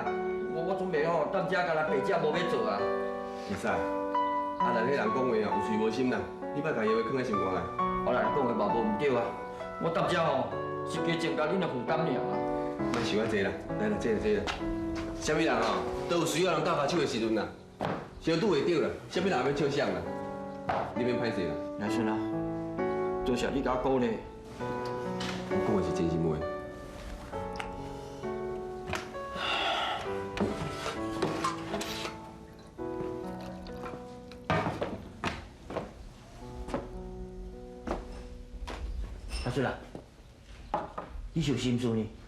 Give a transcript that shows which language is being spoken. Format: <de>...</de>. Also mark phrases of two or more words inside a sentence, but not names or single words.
<nan>我准备吼，等遮干那白食无要做啊。会使，啊，但迄人讲话啊有随无心啦，你莫甲伊话囥在心肝内。我来讲话嘛无唔对啊， 我搭遮吼是加增加恁的负担尔啊。莫想遐济啦，来啦，坐啦坐啦。啥物人哦，都有需要人搭把手的时阵啦，相拄会着啦，啥物人要笑啥啦，你免歹势啦。来顺啊，多谢你甲我鼓励。我讲的是真心话。阿顺啊，你是有心事呢？</nan>